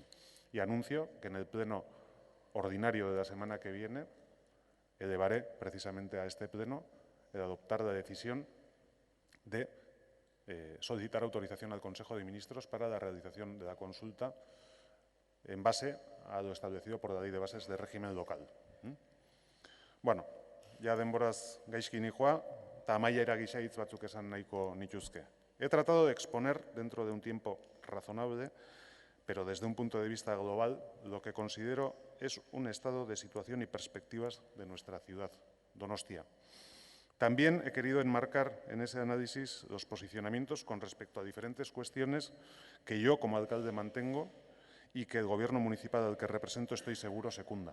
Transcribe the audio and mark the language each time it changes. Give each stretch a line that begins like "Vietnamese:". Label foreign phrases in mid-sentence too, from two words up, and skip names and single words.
Spanish: Y anuncio que en el pleno ordinario de la semana que viene elevaré precisamente a este pleno el adoptar la decisión de solicitar autorización al Consejo de Ministros para la realización de la consulta en base a lo establecido por la Ley de Bases de Régimen Local.
Basque: Bueno, ja denboraz gaizki nijoa, eta amaiera gisa hitz batzuk esan nahiko nituzke.
Spanish: He tratado de exponer dentro de un tiempo razonable, pero desde un punto de vista global, lo que considero es un estado de situación y perspectivas de nuestra ciudad, Donostia. También he querido enmarcar en ese análisis los posicionamientos con respecto a diferentes cuestiones que yo como alcalde mantengo y que el Gobierno municipal al que represento estoy seguro secunda.